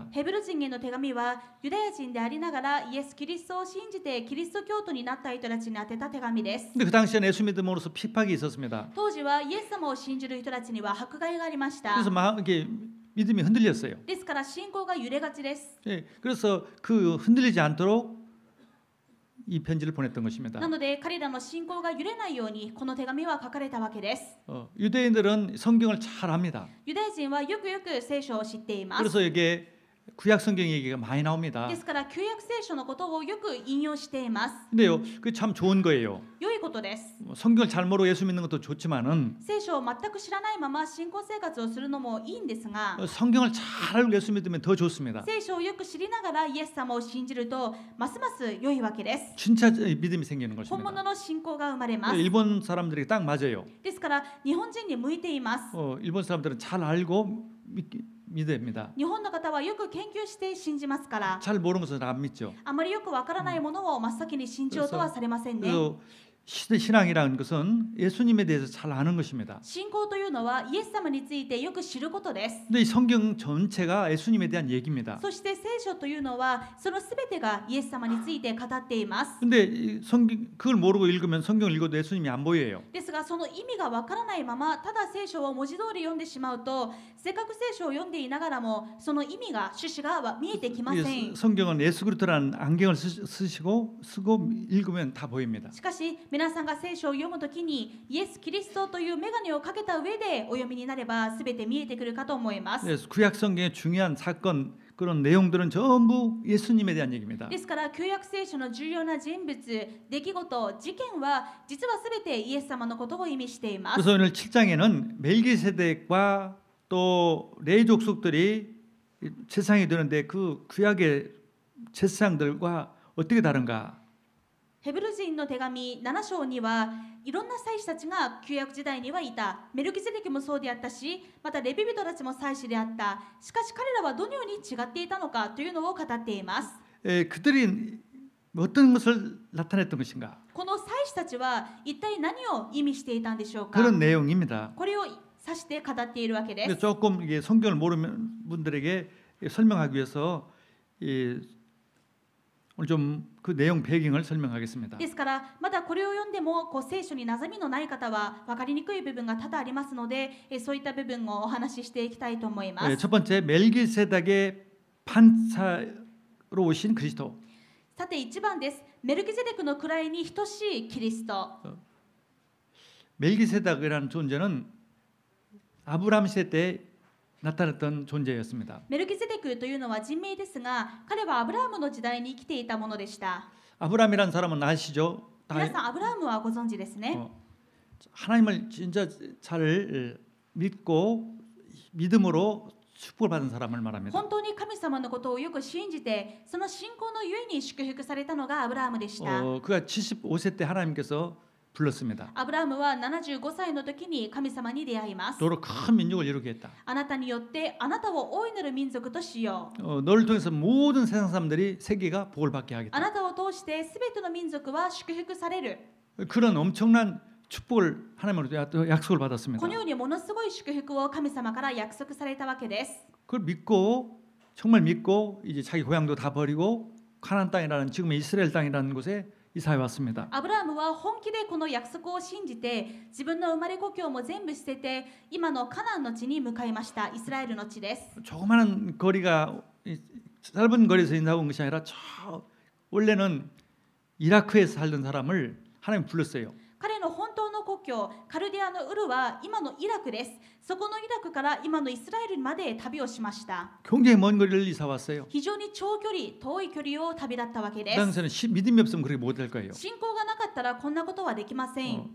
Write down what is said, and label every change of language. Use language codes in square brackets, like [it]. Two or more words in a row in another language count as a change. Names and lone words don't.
[ja] ヘブル人への手紙はユダヤ人でありながらイエス・キリストを信じてキリスト教徒になった人たちに宛てた手紙です。 [ko] 근데 그 당시에는 예수 믿음으로서 핍박이 있었습니다. [ja] 当時はイエス様を信じる人たちには迫害がありました。 [ko] 그래서 막 이게 믿음이 흔들렸어요. [ja] ですから信仰が揺れがちです。 [ko] 그래서 그 흔들리지 않도록 이 편지를 보냈던 것입니다. [ja] なので彼らの信仰が揺れないようにこの手紙は書かれたわけです。 [ko] 유대인들은 성경을 잘 압니다. [ja] ユダヤ人はよくよく聖書を知っています。 [ko] 그래서 이게 구약 성경 얘기가 많이 나옵니다. [ja] ですから旧約聖書のことをよく引用しています。 [ko] 근데요, 그게 참 좋은 거예요. [ja] 良いことです。 [ko] 성경을 잘 모르고 예수 믿는 것도 좋지만은 [ja] 聖書を全く知らないまま信仰生活をするのもいいんですが、 [ko] 성경을 잘 알고 예수 믿으면 더 좋습니다. [ja] 聖書をよく知りながらイエス様を信じるとますます良いわけです。 [ko] 진짜 믿음이 생기는 [ja] 本 [ko] 것입니다. [ja] 物の信仰が生まれます。 [ko] 일본 사람들에게 딱 맞아요. [ja] ですから日本人に向いています。 [ko] 일본 사람들은 잘 알고 믿습니다. [ja] 日本の方はよく研究して信じますから、 [ko] 잘 모르는 것은 안 믿죠. [ja] あまりよくわからないものを真っ先に信じようとはされませんね。 [ko] 그래서 신앙이라는 것은 예수님에 대해서 잘 아는 것입니다. [ja] 信仰というのはイエス様についてよく知ることです。 [ko] 근데 이 성경 전체가 예수님에 대한 얘기입니다. [ja] そして聖書というのはそのすべてがイエス様について語っています。 [ko] 근데 그걸 모르고 읽으면 성경을 읽어도 예수님이 안 보여요. [ja] ですがその意味がわからないままただ聖書を文字通り読んでしまうと、せっかく聖書を読んでいながらもその意味が趣旨が見えてきません。 [ko] 성경은 예수 그리스도라는 안경을 쓰고 읽으면 다 보입니다. [ja] しかし皆さんが聖書を読むときにイエス・キリストという眼鏡をかけた上でお読みになればすべて見えてくるかと思います。 [ko] 그래서 구약 성경의 중요한 사건 그런 내용들은 전부 예수님에 대한 얘기입니다. [ja] ですから旧約聖書の重要な人物、出来事、事件は実はすべてイエス様のことを意味しています。 [ko] 그래서 오늘 7장에는 멜기세덱과 또 레위 족속들이 제사장이 되는데 그 구약의 제사장들과 어떻게 다른가? [ja] ヘブル人の手紙7章にはいろんな祭司たちが旧約時代にはいた。メルキゼデキもそうであったし、またレビ人たちも祭司であった。しかし彼らはどのように違っていたのかというのを語っています。 [ko] 그들이 어떤 것을 나타냈던 것인가? [ja] この祭司たちは一体何を意味していたんでしょうか。 [ko] 그런 내용입니다. [ja] これを指して語っているわけです。 [ko] 조금 이게 성경을 모르는 분들에게 설명하기 위해서 오늘 좀 그 내용 배경을 설명하겠습니다. [ja] ですからまだこれを読んでも聖書に馴染みのない方は分かりにくい部分が多々ありますので、そういった部分をお話ししていきたいと思います。 [ko] 첫 번째 멜기세덱의 판사로 오신 그리스도. [ja] さて1番です。メルキゼデクの位に等しいキリスト。 [ko] 멜기세덱이라는 존재는 아브라함 시대 때 나타났던 존재였습니다. [ja] メルキゼデクというのは人名ですが、彼はアブラハムの時代に生きていたものでした。 [ko] 아브라함이라는 사람은 아시죠? [ja] 皆さんアブラハムはご存知ですね。 [ko] 하나님을 진짜 잘 믿고 믿음으로 축복을 받은 사람을 말합니다. [ja] 本当に神様のことをよく信じて、その信仰のゆえに祝福されたのがアブラハムでした。 [ko] 그가 75세 때 하나님께서 불렀습니다. [ja] アブラハムは75歳の時に神様に出会います。 [ko] 너로 큰 민족을 이루게 했다. [ja] あなたによってあなたを大いなる民族としよう。 [ko] 너를 통해서 모든 세상 사람들이 세계가 복을 받게 [ja] あ [ko] 하겠다. [ja] なたを通してすべての民族は祝福される。 [ko] 그런 엄청난 축복을 하나님으로부터 약속을 받았습니다. [ja] このようにものすごい祝福を神様から約束されたわけです。 [ko] 그걸 믿고 정말 믿고 이제 자기 고향도 다 버리고 가나안 땅이라는 지금의 이스라엘 땅이라는 곳에 이사해 왔습니다. [ja] アブラハムは本気でこの約束を信じて、自分の生まれ故郷も全部捨てて、今のカナンの地に向かいました。イスラエルの地です。 [ko] 조그마한 거리가 짧은 거리에서 나온 것이 아니라 저 원래는 이라크에서 살던 사람을 하나님 불렀어요. [ja] 彼の本当の故郷カルディアのウルは今のイラクです。そこのイラクから今のイスラエルまで旅をしました。 [ko] 굉장히 먼 거리를 이사 왔어요. [ja] 非常に長距離、遠い距離を旅立ったわけで [ko] 그 [ja] す。 [ko] 당시에는 믿음이 없으면 그렇게 못할 거예요. [ja] 信仰がなかったらこんなことはできません。